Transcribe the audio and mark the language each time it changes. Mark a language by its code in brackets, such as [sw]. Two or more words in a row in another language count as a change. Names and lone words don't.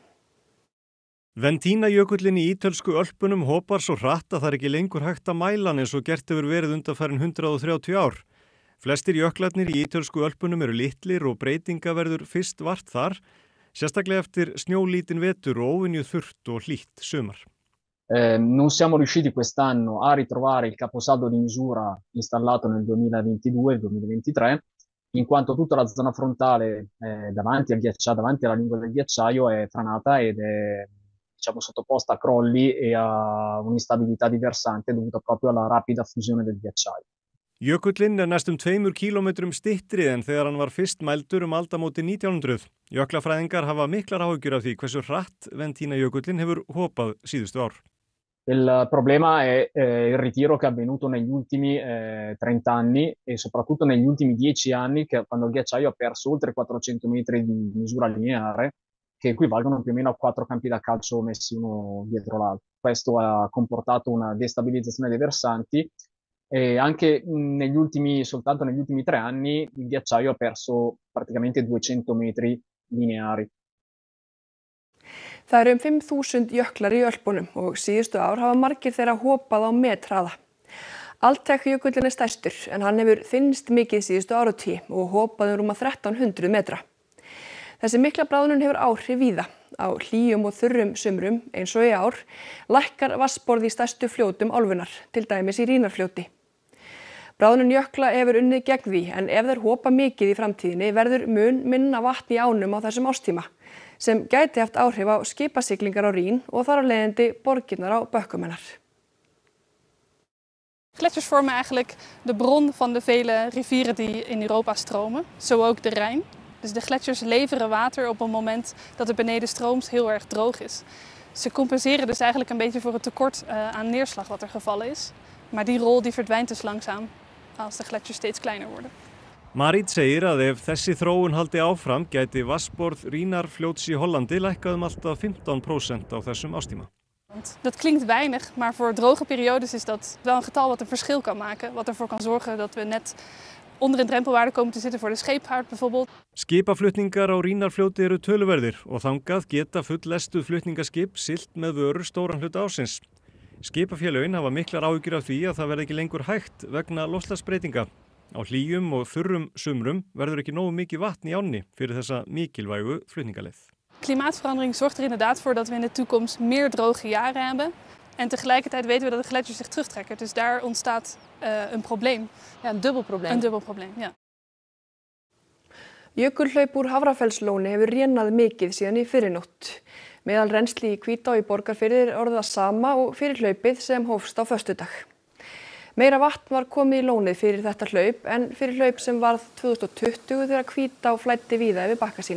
[is] Ventínajökullinn í ítölsku Ölpunum hopar svo hratt að það ekki lengur hægt að mæla hann eins og gert hefur verið undanfarin 130 ár. Flestir jöklarnir í ítölsku Ölpunum eru litlir og breytinga verður fyrst vart þar, sérstaklega eftir snjólítinn vetur og óvenju þurrt og hlýtt sumar. [it] Non siamo riusciti quest'anno a ritrovare il caposaldo di misura installato nel 2022 e 2023, in quanto tutta la zona frontale davanti alla lingua del ghiacciaio è franata ed è sottoposta a crolli e a un'instabilità di versante dovuta proprio alla rapida fusione del ghiacciaio. [is] Jökullinn næstum 2 kílómetrum styttri en þegar hann var fyrst mældur aldamótin 1900. Jöklafræðingar hafa miklar áhyggjur af því hversu hratt Ventínajökullinn hefur hopað síðustu ár. [it] Il problema è il ritiro che è avvenuto negli ultimi 30 anni e soprattutto negli ultimi 10 anni quando il ghiacciaio ha perso oltre 400 metri di misura lineare che equivalgono più o meno a 4 campi da calcio messi uno dietro l'altro. Questo ha comportato una destabilizzazione dei versanti e anche soltanto negli ultimi 3 anni il ghiacciaio ha perso praticamente 200 metri lineari. [is] Það 5.000 jöklar í Ölpunum og síðustu ár hafa margir þeirra hopað á methraða. Altec-jökullinn stærstur en hann hefur þynnst mikið síðustu áratugina og hopað rúma 1300 metra. Þessi mikla bráðnun hefur áhrif víða. Á hlýjum og þurrum sumrum eins og í ár lækkar vatnsborð í stærstu fljótum álfunnar, til dæmis í Rínarfljóti. Bráðnun jökla hefur unnið gegn því en ef þeir hopa mikið í framtíðinni verður mun minna vatn í ánum á þessum árstíma sem gæti haft áhrif á skipasiglingar á Rín og þar af leiðandi borgirnar á bökkum hennar. [nl] Gletsjers vormen eigenlijk de bron van de vele rivieren die in Europa stromen, zo ook de Rijn. Dus de gletsjers leveren water op een moment dat het benedenstrooms heel erg droog is. Ze compenseren dus eigenlijk een beetje voor het tekort aan neerslag wat er gevallen is. Maar die rol die verdwijnt dus langzaam als de gletsjers steeds kleiner worden. [is] Marit segir að ef þessi þróun haldi áfram gæti vatnsborð Rínarfljóts í Hollandi lækkað alltaf 15% á þessum ástíma. [nl] Dat klinkt weinig, maar voor droge periodes is dat wel een getal wat een verschil kan maken. Wat ervoor kan zorgen dat we net onder een drempelwaarde komen te zitten voor de scheepvaart bijvoorbeeld. [is] Skipaflutningar á Rínarfljóti eru töluverðir og þangað geta fulllestuð flutningaskip siglt með vörur stóran hluta ársins. Skipafélögin hafa miklar áhyggjur af því að það verði ekki lengur hægt vegna loftslagsbreytinga. Á hlýjum og þurrum sumrum verður ekki nógu mikið vatn í ánni fyrir þessa mikilvægu flutningaleið. [nl] Klimaatverandering zorgt er inderdaad voor dat we in de toekomst meer droge jaren hebben. En tegelijkertijd weten we dat de gletsjers zich terugtrekken. Dus daar ontstaat een probleem. Ja, een dubbel probleem. Een dubbel probleem, ja. [is] Jökulhlaup úr Hafrafellslóni hefur rénað mikið síðan í fyrrinótt. Meðal rennsli í Hvítá í Borgarfirði orðið það sama og fyrir hlaupið sem hófst á föstudag. Meira vatn var komið í lónið fyrir þetta hlaup en fyrir hlaup sem varð 2020 þegar Hvítá flæddi víða yfir bakka sína.